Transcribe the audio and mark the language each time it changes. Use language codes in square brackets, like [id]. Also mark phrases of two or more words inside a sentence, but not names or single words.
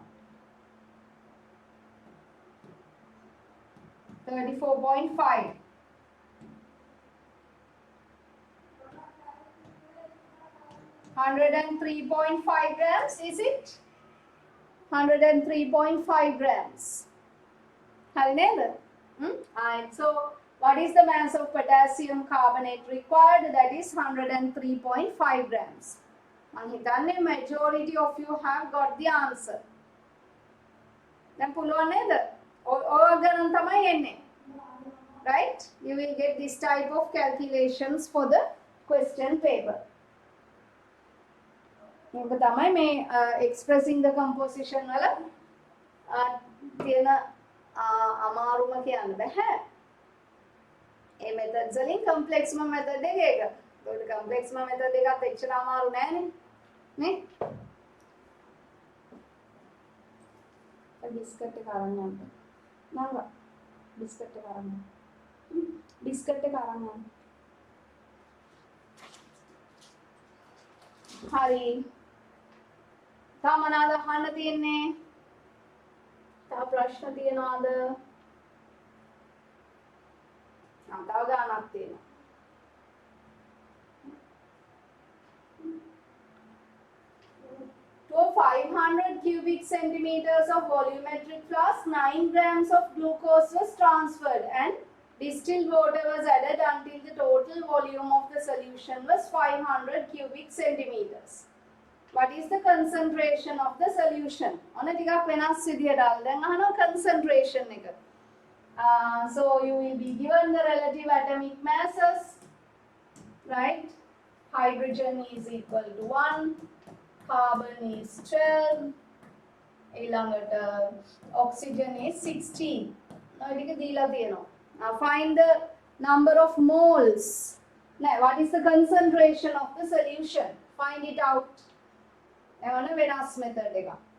[en] 34.5. $103.5 grams, is it? 103.5 grams. [si] හරි නේද? [en] Alright, so what is the mass of potassium carbonate required? That is 103.5 grams. [si] මම හිතන්නේ [en] majority of you have got the answer. [si] දැන් පුළුවන් නේද? ඔය ගණන් තමයි එන්නේ. [en] Right? You will get this type of calculations for the question paper. [si] මේක තමයි මේ [en] expressing the composition [si] වල තියෙන අමාරුම කියන්න බෑ. ඒ methods වලින් [en] complex method [si] එක ඒක. ඒකට [en] complex method [si] එකත් එච්චර අමාරු නෑනේ. නේ? බිස්කට් එක අරන් යන්න. නංග බිස්කට් එක අරන් යන්න. බිස්කට් එක අරන් යන්න. හරි. තා මොනවාද අහන්න තියෙන්නේ? තා ප්‍රශ්න තියනවාද? තව ගානක් තියෙනවා. [en] To 500 cubic centimeters of volumetric flask, 9 grams of glucose was transferred and distilled water was added until the total volume of the solution was 500 cubic centimeters. What is the concentration of the solution? [si] ඔන්න ටිකක් වෙනස් විදියට ආවා. දැන් අහනවා concentration එක. [en] So you will be given the relative atomic masses, right? Hydrogen is equal to 1, carbon is 12, ඊළඟට oxygen is 16. [si] ටික දීලා තියෙනවා. [en] Now find the number of moles. Now what is the concentration of the solution? Find it out. [si] එවන වෙනස් method එක.